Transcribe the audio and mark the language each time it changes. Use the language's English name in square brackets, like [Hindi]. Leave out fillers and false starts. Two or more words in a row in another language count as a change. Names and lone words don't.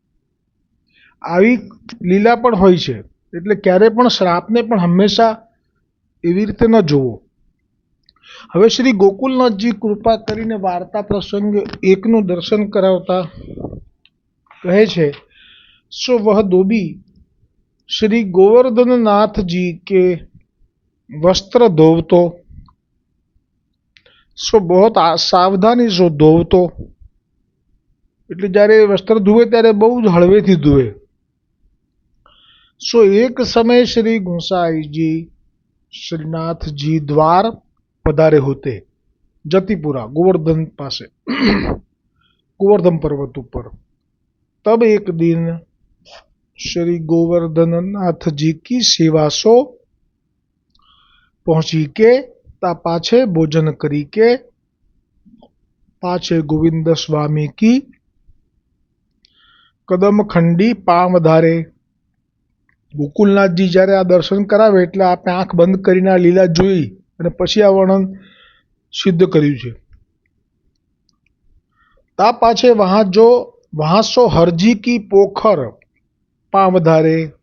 [Gujarati] આવી લીલા પણ હોય છે, એટલે ક્યારે પણ શ્રાપને પણ હંમેશા એવી રીતે ન જોવો. હવે શ્રી ગોકુલનાથજી કૃપા કરીને વાર્તા પ્રસંગ 1નું દર્શન કરાવતા કહે છે, [Braj] सो वह धोबी श्री गोवर्धन नाथ जी के वस्त्र धोवतो, सो बहुत सावधानी सो धोवतो. [Gujarati] એટલે જ્યારે વસ્ત્ર ધુએ ત્યારે બહુ જ હળવેથી ધુએ. [Braj] सो एक समय श्री गुंसाईजी श्रीनाथजी द्वार पधारे होते, जतिपुरा गोवर्धन पासे गोवर्धन पर्वत ऊपर. तब एक दिन श्री गोवर्धन नाथ जी की सेवा सो पहुंची के ता पाछे भोजन करी के पाछे गोविंद स्वामी की कदम खंडी पाम धारे. [Gujarati] ગોકુલનાથજી જ્યારે આ દર્શન કરાવે એટલે આપણે આંખ બંધ કરીને આ લીલા જોઈ અને પછી આ વર્ણન સિદ્ધ કર્યું છે. [Braj] ता पाछे वहाँ सो हरजी की पोखर पाम धारे.